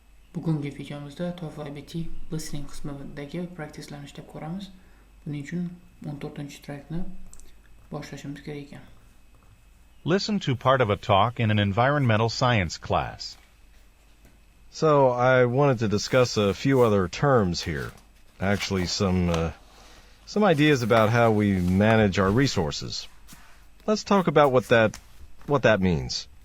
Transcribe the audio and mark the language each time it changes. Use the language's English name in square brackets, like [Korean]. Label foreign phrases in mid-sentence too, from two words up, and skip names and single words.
[Uzbek] Bugungi videomizda TOEFL iBT listening qismidagi practicelarni ishlab ko'ramiz. Buning uchun 14-trackni boshlashimiz kerak ekan. [English] Listen to part of a talk in an environmental science class. So I wanted to discuss a few other terms here. Actually, some ideas about how we manage our resources. Let's talk about what that means.